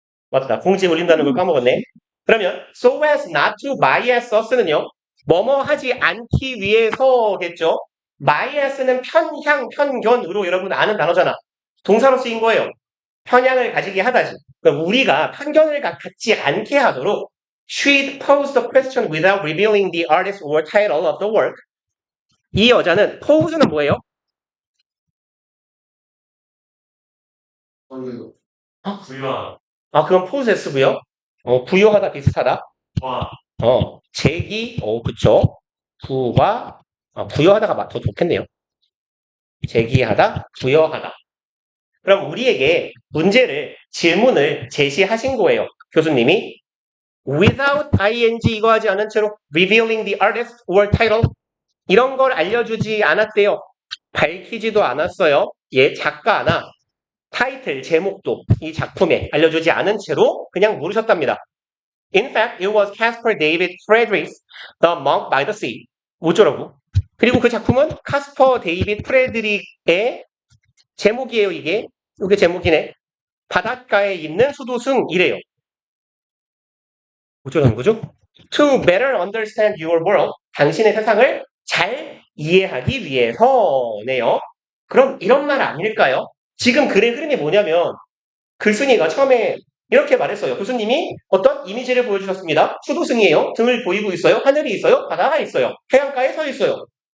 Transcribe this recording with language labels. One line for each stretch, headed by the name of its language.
Korean: 맞다. 공지 올린다는 걸 까먹었네. 그러면
English: so as not to bias us
Korean: 는요. 뭐뭐 하지 않기 위해서겠죠. bias는 편향, 편견으로 여러분 아는 단어잖아. 동사로 쓰인 거예요. 편향을 가지게 하다지. 그럼 우리가 편견을 갖지 않게 하도록
English: she'd pose the question without revealing the artist or title of the work.
Korean: 이 여자는 pose는 뭐예요? 부유한. 그건 possess고요. 부여하다 비슷하다. 와. 제기, 그쵸. 부여하다가 더 좋겠네요. 제기하다, 부여하다. 그럼 우리에게 질문을 제시하신 거예요. 교수님이. Without ing 이거 하지 않은 채로
English: revealing the artist or title
Korean: 이런 걸 알려주지 않았대요. 밝히지도 않았어요. 작가나 타이틀, 제목도 이 작품에 알려주지 않은 채로 그냥 물으셨답니다.
English: In fact, it was Caspar David Friedrich's The Monk by the Sea.
Korean: 어쩌라고? 그리고 그 작품은 카스퍼 데이빗 프레드릭의 제목이에요, 이게. 이게 제목이네. 바닷가에 있는 수도승이래요. 어쩌라는 거죠?
English: To better understand your world.
Korean: 당신의 세상을 잘 이해하기 위해서네요. 그럼 이런 말 아닐까요? 지금 글의 흐름이 뭐냐면 글쓴이가 처음에 이렇게 말했어요. 교수님이 어떤 이미지를 보여주셨습니다. 수도승이에요. 등을 보이고 있어요. 하늘이 있어요. 바다가 있어요. 해안가에 서 있어요.